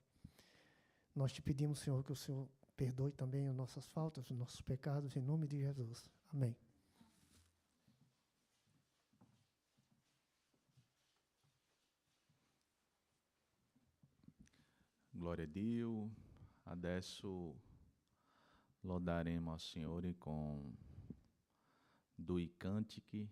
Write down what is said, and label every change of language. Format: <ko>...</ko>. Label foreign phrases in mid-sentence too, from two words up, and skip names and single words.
<pt>Nós te pedimos, Senhor, que o Senhor perdoe também as nossas faltas, os nossos pecados, em nome de Jesus. Amém.</pt> <it>Glória a Dio. Adesso lodaremo ao Signore con due cantichi.</it>